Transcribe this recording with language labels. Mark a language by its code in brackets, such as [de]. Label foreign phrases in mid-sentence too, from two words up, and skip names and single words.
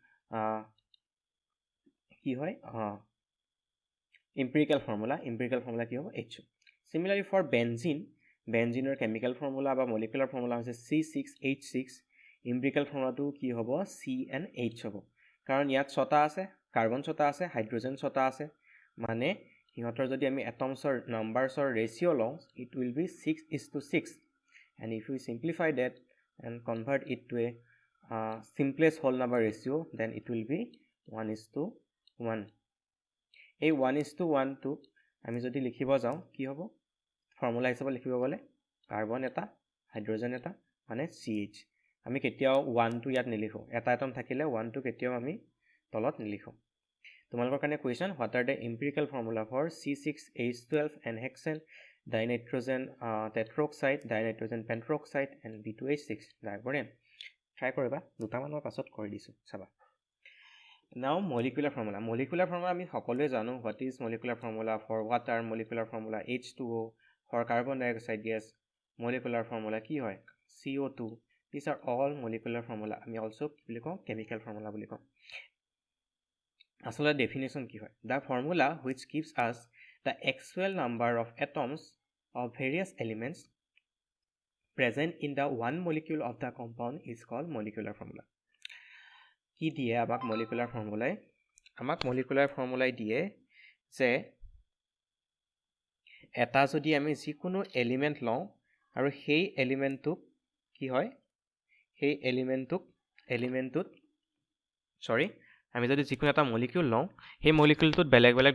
[as] কি হয় [en] empirical formula [as] কি হ'ব HO সিমিলাৰলি ফৰ বেনজিনৰ [en] chemical formula [as] বা [en] molecular formula [as] হৈছে C6H6 [en] empirical formulaটো [as] কি হ'ব CnH হ'ব কাৰণ ইয়াত 6টা আছে কাৰ্বন 6টা আছে হাইড্ৰজেন 6টা আছে মানে সিহঁতৰ যদি আমি এটমছৰ [en] numbersৰ ratio' [as] লওঁ [en] it will be 6:6 and if we simplify that and convert it to a simplest whole number ratio then it will be 1:1 [as] এই 1:1 টো আমি যদি লিখিব যাওঁ কি হ'ব ফৰ্মুলা হিচাপে লিখিব গ'লে কাৰ্বন এটা হাইড্ৰজেন এটা মানে CH আমি কেতিয়াও 1 টো ইয়াত নিলিখোঁ এটা এটম থাকিলে 1 টো কেতিয়াও আমি তলত নিলিখোঁ তোমালোকৰ কাৰণে [en] question what are the empirical formula for C6H12 and hexane dinitrogen tetroxide dinitrogen pentoxide and B2H6 diborane [as] ট্ৰাই কৰিবা দুটামান মই পাছত কৰি দিছোঁ চাবা [en] Now molecular formula [as] আমি সকলোৱে জানো [en] what is molecular formula for water molecular formula H2O for carbon dioxide gas molecular formula [as] কি হয় [en] CO2 these are all molecular formula [as] আমি also কি বুলি কওঁ [en] chemical formula [as] বুলি কওঁ আসলে definition কি হয় [en] the formula which gives us the actual number of atoms of various elements present in the one molecule of the compound is called molecular formula [as] কি দিয়ে আমাক মলিকুলাৰ ফৰ্মুলাই দিয়ে যে এটা যদি আমি যিকোনো এলিমেন্ট লওঁ আৰু সেই এলিমেন্টটোক কি হয় সেই এলিমেন্টটোত আমি যদি যিকোনো এটা মলিকিউল লওঁ সেই মলিকিউলটোত বেলেগ বেলেগ